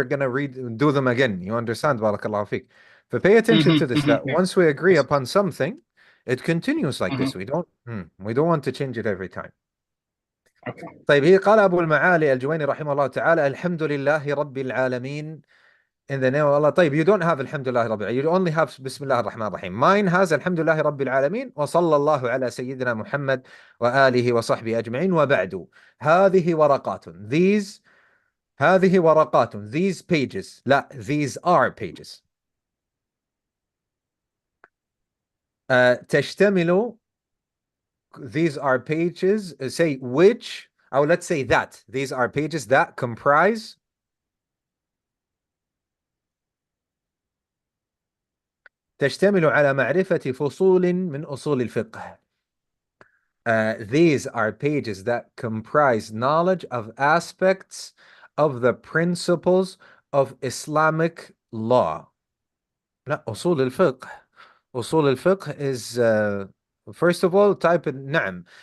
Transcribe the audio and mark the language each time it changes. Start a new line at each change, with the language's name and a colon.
English: We're gonna do them again. You understand? Barakallahu fiqh. But pay attention to this, that once we agree upon something, it continues like this. We don't want to change it every time.
Arabic: طيب, هي قال أبو المعالي الجويني رحمه الله تعالى الحمد لله رب العالمين.
English: In the name of Allah. طيب, you don't have
Arabic: Alhamdulillah Rabbil Alamin.
English: You only have Bismillah ar-Rahman ar-Rahim. Mine has
Arabic: Alhamdulillah Rabbil Alamin wa sallallahu ala Sayyidina Muhammad wa alihi wa sahbihi ajma'in wa ba'du. هذه ورقات. هذه ورقات.
English: These pages. لا, these are pages. تشتمل. These are pages. Say which, or let's say that. These are pages that comprise
Arabic: تشتمل على معرفة فصول من أصول الفقه.
English: These are pages that comprise knowledge of aspects of the principles of Islamic law.
Arabic: لا, أصول الفقه.
English: أصول الفقه is, first of all, type in نعم.